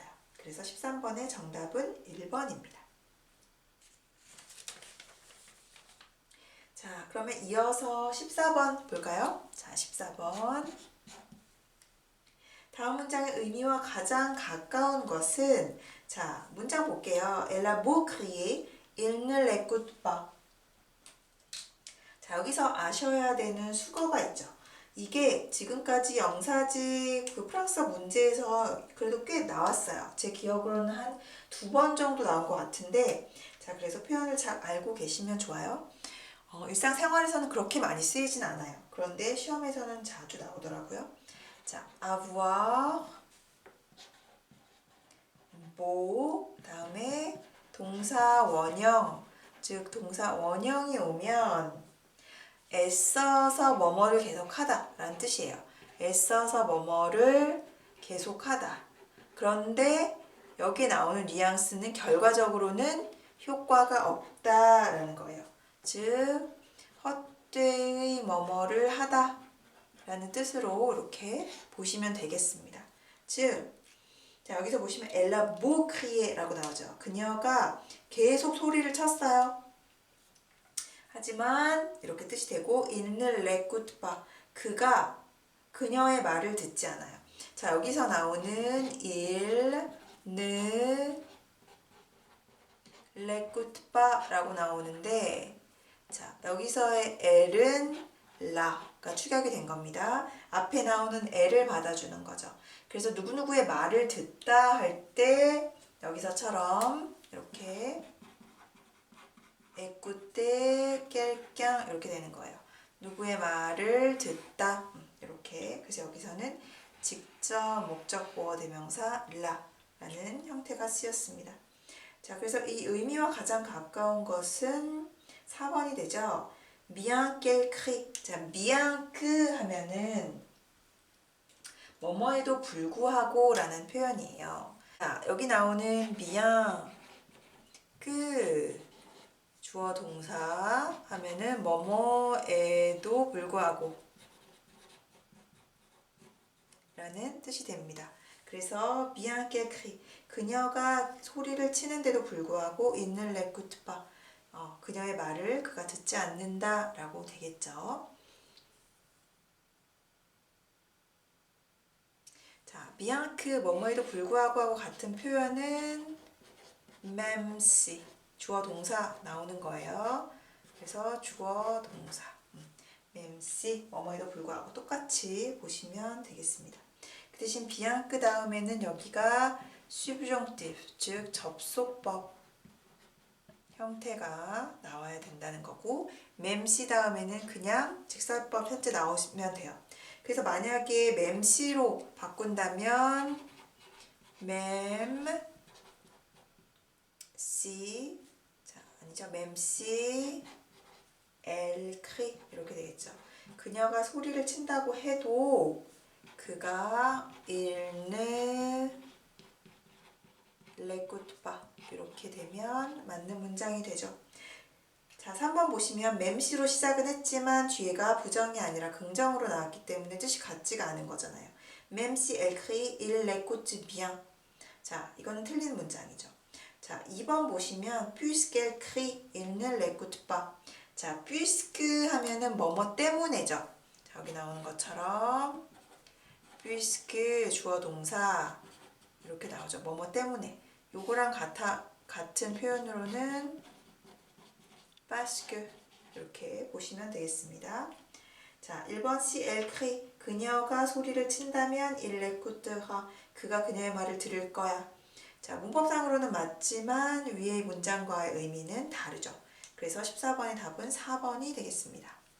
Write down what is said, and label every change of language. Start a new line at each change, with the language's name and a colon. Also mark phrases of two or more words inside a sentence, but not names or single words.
Korean: 그래서 13번의 정답은 1번입니다. 자, 그러면 이어서 14번 볼까요? 자, 14번. 다음 문장의 의미와 가장 가까운 것은 자, 문장 볼게요.
French: Elle a beau crier, il ne l'écoute pas.
Korean: 자, 여기서 아셔야 되는 수거가 있죠. 이게 지금까지 영사직 그 프랑스어 문제에서 그래도 꽤 나왔어요. 제 기억으로는 한 2번 정도 나온 것 같은데 자, 그래서 표현을 잘 알고 계시면 좋아요. 일상생활에서는 그렇게 많이 쓰이진 않아요. 그런데 시험에서는 자주 나오더라고요. 자,
French: avoir, beau,
Korean: 다음에 동사 원형, 즉 동사 원형이 오면 애써서 뭐뭐를 계속하다 라는 뜻이에요. 애써서 뭐뭐를 계속하다. 그런데 여기에 나오는 뉘앙스는 결과적으로는 효과가 없다라는 거예요. 즉 헛되이 뭐뭐를 하다 라는 뜻으로 이렇게 보시면 되겠습니다. 즉 자, 여기서 보시면
French: Elle a beau crier
Korean: 라고 나오죠. 그녀가 계속 소리를 쳤어요. 하지만 이렇게 뜻이 되고
French: il ne l'écoute pas.
Korean: 그가 그녀의 말을 듣지 않아요. 자, 여기서 나오는
French: il ne l'écoute pas
Korean: 라고 나오는데 자, 여기서의 el은 la가 축약이 된 겁니다. 앞에 나오는 el을 받아주는 거죠. 그래서 누구누구의 말을 듣다 할 때 여기서처럼 이렇게
French: écouter quelqu'un
Korean: 이렇게 되는 거예요. 누구의 말을 듣다. 이렇게. 그래서 여기서는 직접 목적보어 대명사 라라는 형태가 쓰였습니다. 자, 그래서 이 의미와 가장 가까운 것은 4번이 되죠.
French: bien qu'elle crie.
Korean: 자,
French: bien que
Korean: 하면은 뭐뭐에도 불구하고 라는 표현이에요. 자, 여기 나오는
French: bien que
Korean: 주어 동사 하면은 뭐뭐에도 불구하고 라는 뜻이 됩니다. 그래서
French: bien qu'elle crie.
Korean: 그녀가 소리를 치는데도 불구하고
French: il ne l'écoute pas.
Korean: 그녀의 말을 그가 듣지 않는다 라고 되겠죠. 자,
French: bien que
Korean: 뭐뭐에도 불구하고 하고 같은 표현은
French: même si
Korean: 주어 동사 나오는 거예요. 그래서 주어 동사
French: même si
Korean: 뭐뭐에도 불구하고 똑같이 보시면 되겠습니다. 그 대신
French: bien que
Korean: 다음에는 여기가 subjonctif 즉 접속법 형태가 나와야 된다는 거고
French: même si
Korean: 다음에는 그냥 직설법 현재 나오시면 돼요. 그래서 만약에
French: même si
Korean: 로 바꾼다면
French: même si
Korean: 자 아니죠
French: même si elle crie
Korean: 이렇게 되겠죠. 그녀가 소리를 친다고 해도 그가
French: il ne l'écoute pas
Korean: 이렇게 되면 맞는 문장이 되죠. 자, 3번 보시면 맴시로 시작은 했지만 뒤에가 부정이 아니라 긍정으로 나왔기 때문에 뜻이 같지가 않은 거잖아요.
French: Même si elle crie, il l'écoute bien.
Korean: 자, 이거는 틀린 문장이죠. 자, 2번 보시면
French: puisqu'elle crie, il ne l'écoute pas.
Korean: 자, puisque 하면은 뭐뭐 때문에죠. 자, 여기 나오는 것처럼 puisque 주어 동사 이렇게 나오죠. 뭐뭐 때문에. 요거랑 같은 표현으로는
French: parce que
Korean: 이렇게 보시면 되겠습니다. 자, 1번
French: si elle crie
Korean: 그녀가 소리를 친다면
French: il l'écoutera
Korean: 그가 그녀의 말을 들을 거야. 자, 문법상으로는 맞지만 위의 문장과의 의미는 다르죠. 그래서 14번의 답은 4번이 되겠습니다.